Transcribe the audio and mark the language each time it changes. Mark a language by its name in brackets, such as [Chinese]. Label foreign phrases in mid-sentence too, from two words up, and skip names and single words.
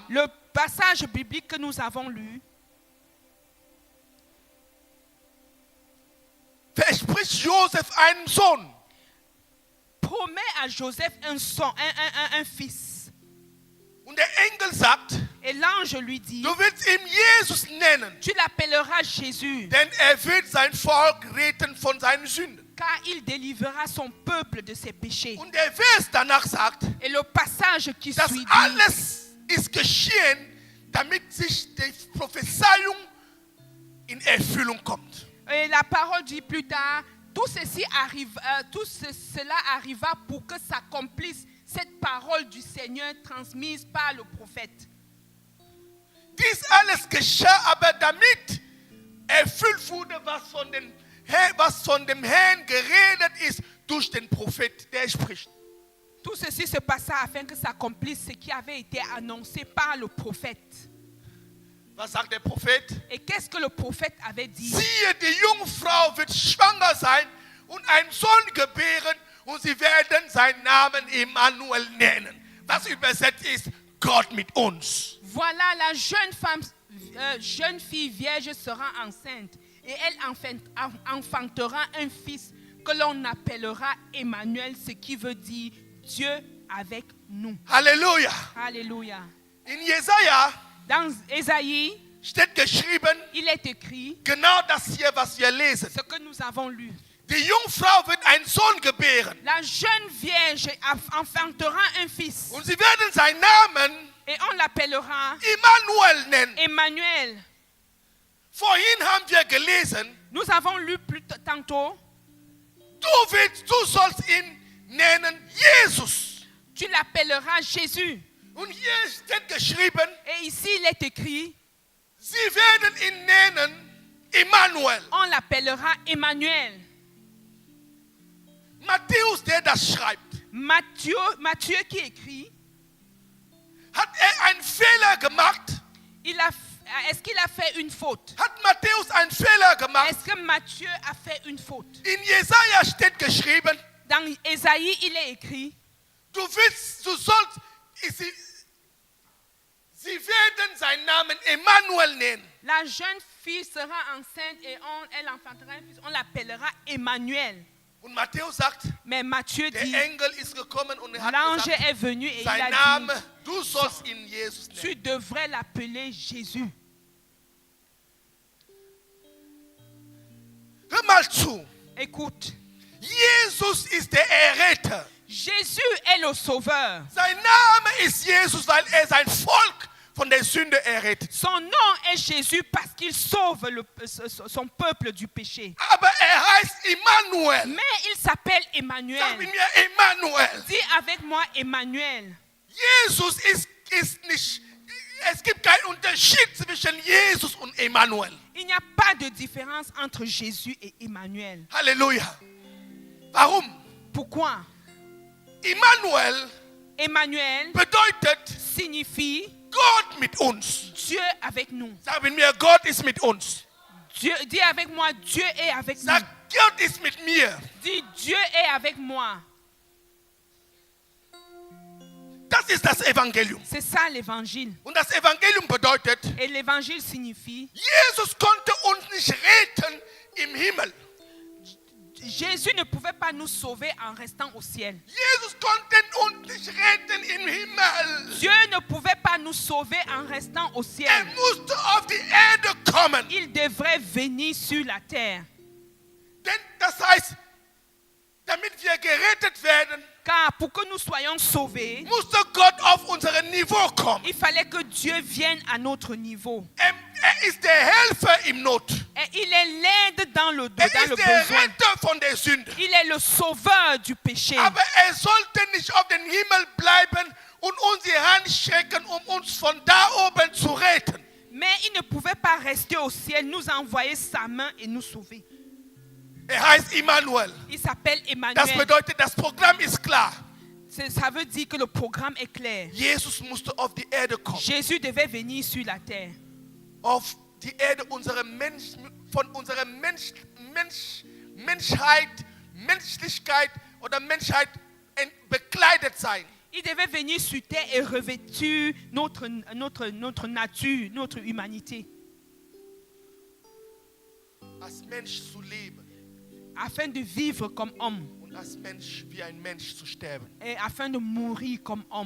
[French] Le passage biblique que nous avons lu [German] verspricht Josef einen Sohn. [French] promet à Joseph un fils. [German] Und der Engel sagt, [French] Et l'ange lui dit, [German] du willst ihn Jesus nennen, [French] tu l'appelleras Jésus, [German] denn wird sein Volk retten von seinen Sünden. [French] car il délivrera son peuple de ses péchés. [German] Und der Vers danach sagt, [French] Et le passage qui [German] das [French] suit dit, [German] alles ist geschehen, damit sich die Prophezeiung in Erfüllung kommt. [French] et la parole dit plus tard, tout cela arriva pour que s'accomplisse cette parole du Seigneur transmise par le prophète. [German] Dies alles geschah aber damit erfüllt wurde, was von den was von dem Herrn geredet ist durch den Prophet, der spricht. [French] Tout ceci se passa afin que s'accomplisse ce qui avait été annoncé par le prophète. [German] Was sagt der Prophet? [French] Et qu'est-ce que le prophète avait dit? [German] Siehe, die Jungfrau wird schwanger sein und einen Sohn gebären und sie werden seinen Namen Emmanuel nennen. Was übersetzt ist, Gott mit uns. [French] Voilà, la jeune fille vierge sera enceinte et elle enfantera un fils que l'on appellera Emmanuel, ce qui veut dire Dieu avec nous. [German] Halleluja. [French] Alléluia. [German] In Jesaja [French] Dans Ésaïe, [German] steht geschrieben, [French] il est écrit [German] genau das hier, was wir lesen. [French] ce que nous avons lu. [German] Die Jungfrau wird einen Sohn gebären [French] La jeune vierge enfantera un fils [German] und sie werden seinen Namen [French] et on l'appellera [German] Emmanuel nennen. [French] Emmanuel. [German] Vorhin haben wir gelesen, [French] Nous avons lu tantôt, [German] du sollst ihn nennen Jesus. [French] tu l'appelleras Jésus. [German] Und hier steht geschrieben, [French] Et ici, il est écrit, [German] sie werden ihn nennen Emmanuel. [French] on l'appellera Emmanuel. [German] Matthäus, der das schreibt, [French] Matthieu qui écrit, [German] hat einen Fehler gemacht? [French] est-ce qu'il a fait une faute? [German] Hat Matthäus einen Fehler gemacht? [French] Est-ce que Matthieu a fait une faute? [German] In Jesaja steht geschrieben, [French] Dans Ésaïe, il est écrit, [German] sie werden seinen Namen Emmanuel nennen. [French] la jeune fille sera enceinte et elle enfantera un fils, on l'appellera Emmanuel. [German] Und Matthäus sagt, [French] Mais Matthieu [German] der [French] dit, [German] Engel ist gekommen und er hat [French] l'ange [German] gesagt, [French] est venu et il [German] sein [French] a [German] Name, [French] dit, [German] du sollst ihn Jesus [French] tu [German] nennen. [French] devrais l'appeler Jésus. [German] Hör mal zu. [French] Écoute, [German] Jesus ist der Erretter. [French] Jésus est le sauveur. [German] Sein Name ist Jesus, weil er sein Volk von der Sünde errettet. [French] Son nom est Jésus parce qu'il sauve son peuple du péché. [German] Aber heißt Emmanuel. [French] Mais il s'appelle [German] Sag mit [French] Emmanuel. [German] mir Emmanuel. [French] Dis avec moi Emmanuel. [German] Jesus ist nicht, es gibt keinen Unterschied zwischen Jesus und Emmanuel. [French] Il n'y a pas de différence entre Jésus et Emmanuel. [German] Halleluja. Warum? [French] Pourquoi? Emmanuel [German] bedeutet [French] signifie [German] Gott mit uns. [French] Dieu avec nous. [German] Sag mit mir, Gott ist mit uns. [French] Dis avec moi, Dieu est avec [German] Sag, [French] nous. [German] Gott ist mit mir. [French] Dis, Dieu est avec moi. [German] Das ist das Evangelium. [French] C'est ça l'évangile. [German] Und das Evangelium bedeutet, [French] Et l'évangile signifie, [German] Jesus konnte uns nicht retten im Himmel. [French] Jésus ne pouvait pas nous sauver en restant au ciel. [German] Jesus konnte uns nicht retten im Himmel. [French] Dieu ne pouvait pas nous sauver en restant au ciel. [German] musste auf die Erde kommen. [French] Il devrait venir sur la terre. [German] Denn das heißt, damit wir gerettet werden, [French] Car pour que nous soyons sauvés, [German] musste Gott auf unser Niveau kommen. [French] il fallait que Dieu vienne à notre niveau. [German] Ist der Helfer im Not. [French] Et il est l'aide dans le [German] Ist der [French] besoin. [German] Retter von der Sünde. [French] Il est le sauveur du péché. [German] Aber sollte nicht auf den Himmel bleiben und uns die Hand strecken, uns von da oben zu retten. [French] Mais il ne pouvait pas rester au ciel, nous envoyer sa main et nous sauver. [German] Heißt Emmanuel. [French] Il s'appelle [German] Das [French] Emmanuel. [German] bedeutet, das Programm ist klar. [French] Ça veut dire que le programme est clair. [German] Jesus musste auf die Erde kommen. [French] Jésus devait venir sur la terre. [German] Auf die Erde von unserer Menschlichkeit oder Menschheit bekleidet sein. [French] Il devait venir sur terre et revêtir notre nature, notre humanité. [German] Als Mensch zu leben. [French] Afin de vivre comme homme. [German] Und als Mensch wie ein Mensch zu sterben. [French] Et afin de mourir comme homme.